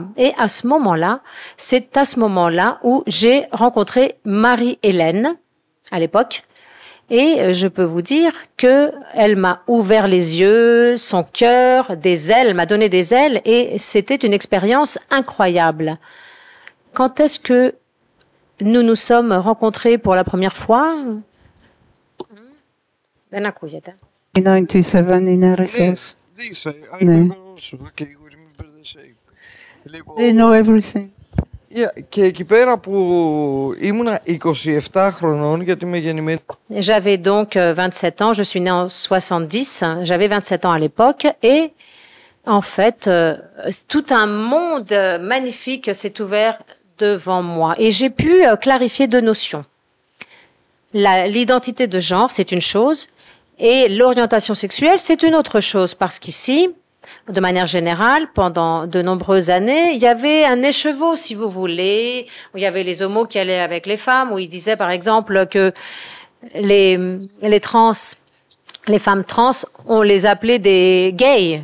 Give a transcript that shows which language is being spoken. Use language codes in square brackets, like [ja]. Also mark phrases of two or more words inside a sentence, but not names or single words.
[fr] Et à ce moment-là, c'est à ce moment-là où j'ai rencontré Marie-Hélène, à l'époque. Et je peux vous dire que elle m'a ouvert les yeux, son cœur, des ailes, m'a donné des ailes, et c'était une expérience incroyable. Quand est-ce que nous nous sommes rencontrés pour la première fois? [en] In 97 in RSS. Ναι. They know everything. [el] Και εκεί πέρα που ήμουνα 27 χρονών, γιατί είμαι γεννημένη. [fr] J'avais donc 27 ans, je suis née en 70, j'avais 27 ans à l'époque, et en fait, tout un monde magnifique s'est ouvert devant moi, et j'ai pu clarifier deux notions. L'identité de genre, c'est une chose, et l'orientation sexuelle, c'est une autre chose, parce qu'ici, de manière générale, pendant de nombreuses années, il y avait un écheveau, si vous voulez, où il y avait les homos qui allaient avec les femmes, où ils disaient, par exemple, que les femmes trans, on les appelait des gays.